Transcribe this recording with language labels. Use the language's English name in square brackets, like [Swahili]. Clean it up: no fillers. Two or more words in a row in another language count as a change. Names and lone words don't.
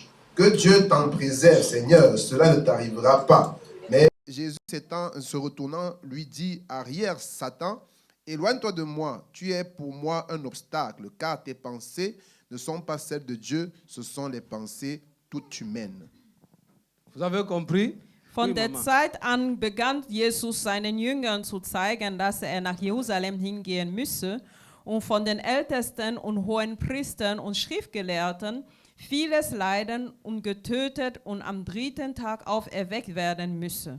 [French] Que Dieu t'en préserve, Seigneur, cela ne t'arrivera pas. Mais Jésus se retournant, lui dit, arrière Satan, éloigne-toi de moi, tu es pour moi un obstacle, car tes pensées ne sont pas celles de Dieu, ce sont les pensées toutes humaines. Vous avez compris? [German] Von [French] Oui, [German] der [French] Mama. [German] Zeit an begann Jesus seinen Jüngern zu zeigen, dass er nach Jerusalem hingehen müsse und von den Ältesten und hohen Priestern und Schriftgelehrten vieles leiden und getötet und am dritten Tag auferweckt werden müsse.